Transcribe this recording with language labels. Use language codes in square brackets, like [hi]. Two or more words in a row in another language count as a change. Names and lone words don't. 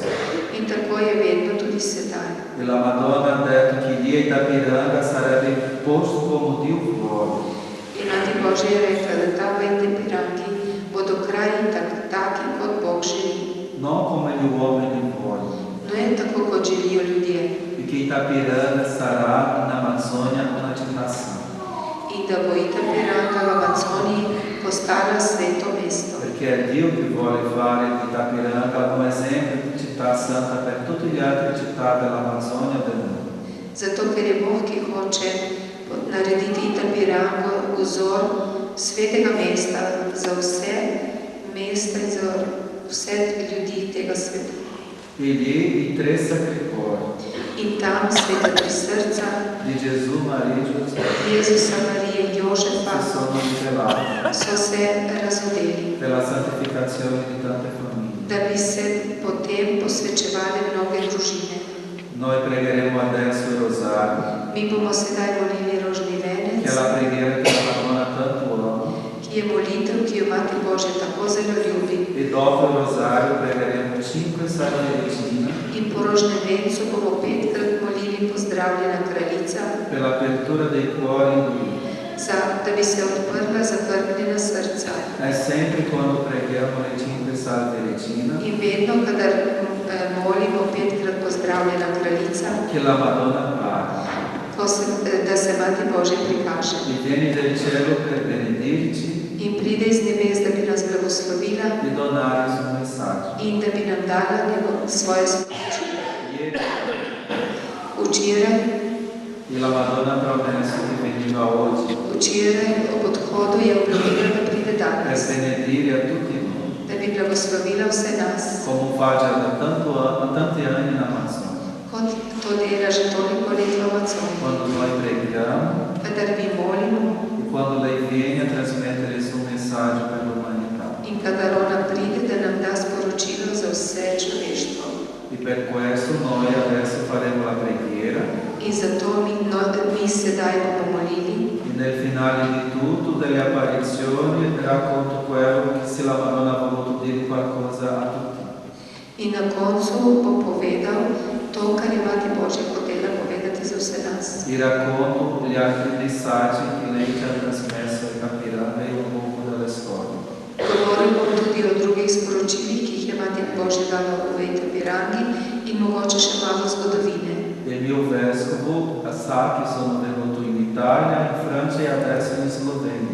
[sl] In tako je vedno tudi sedaj. [it] E la Madonna ha detto che lì a Itapiranga sarebbe posto come Dio vuole. [sl] In Mati Božja je rekla, da tam v Itapirangi bodo kraji taki, kot Bog želi. [it] Non come gli uomini vogliono. [sl] Ne tako, kot želijo ljudje. [it] E che Itapiranga sarà in Amazzonia una città santa. [sl] In da bo Itapiranga v Amazoniji postala sveto mesto. [it] Perché è Dio che vuole fare di Itapiranga un esempio di città santa per tutte le altre città dell'Amazzonia e del mondo. [sl] Zato, ker je Bog, ki hoče narediti Itapirango vzor svetega mesta za vse mesta in za vse ljudi tega sveta. [it] E lì i tre sacri cuori [sl] In tam sveta tri srca [it] di Gesù, Maria e Giuseppe [sl] Jezusa, Marije in Jožefa [it] si sono rivelati [sl] so se razodeli, [it] per la santificazione di tante famiglie. [sl] da bi se potem posvečevali mnoge družine. [it] Noi pregheremo adesso il rosario, [sl] Mi bomo sedaj molili rožni [it] che [sl] venec, [it] è la preghiera che la Madonna tanto ama. [sl] ki je molitev, ki jo Mati Božja tako zelo ljubi. [it] E dopo il rosario pregheremo 5 salve regina [sl] In po rožnem vencu bomo 5krat molili pozdravljena kraljica, [it] per l'apertura dei cuori in Lui. [sl] da bi se odprla zakrknjena srca. [it] È sempre quando preghiamo le 5 salve regina [sl] In vedno, kadar molimo 5krat pozdravljena kraljica, [it] che la Madonna parla. [sl] da se Mati Božja prikaže. [it] E vieni del cielo per benedirci [sl] In pride iz nebes, da bi nas blagoslovila [it] e donare il suo messaggio. [sl] in da bi nam dala svoje sporočilo. [it] Ieri [sl] Včeraj, [it] la Madonna ha promesso che veniva oggi [sl] ob odhodu je obljubila, da pride [it] per [sl] danes, [it] benedire a tutti noi, [sl] da bi blagoslovila vse nas, [it] come fa già da tanti anni in Amazzonia. [sl] kot to To dela že toliko let v Amazoniji. [it] quando noi preghiamo [sl] Kadar mi molimo [it] e quando lei viene a trasmettere il suo messaggio per l'umanità. [sl] in kadar ona pride da nam da sporočilo za vse človeštvo. [it] E per questo noi adesso faremo la preghiera [sl] In zato mi sedaj bomo molili [it] e nel finale di tutto delle apparizioni racconto quello che se la Madonna ha voluto dire qualcosa a tutti. [sl] in na koncu bom povedal to, kar je Mati Božja hotela povedati za vse nas. [it] E racconto gli altri messaggi che lei ci ha trasmesso e capirà un poco della storia. [sl] Govoril bom tudi o drugih sporočilih, ki jih je Mati Božja dala v Vejte Pirangi in mogoče še malo zgodovine. [it] Il mio vescovo sa che sono venuto in Italia, in Francia e adesso in Slovenia.